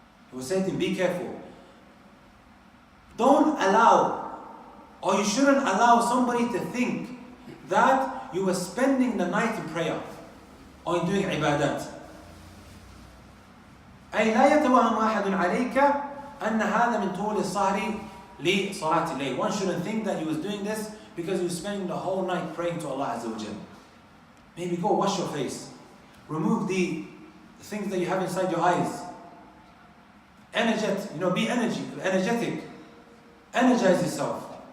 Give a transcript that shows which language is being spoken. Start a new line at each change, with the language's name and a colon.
English: He was saying to him, be careful. Don't allow, or you shouldn't allow somebody to think that you were spending the night in prayer or in doing ibadat.
Arabic: أي لا يتوهم أحد عليك أن هذا من طول السهر لصلاة الليل.
English: One shouldn't think that he was doing this because he was spending the whole night praying to Allah Azza wa Jal. Maybe go wash your face. Remove the things that you have inside your eyes. Be energetic. Energize yourself.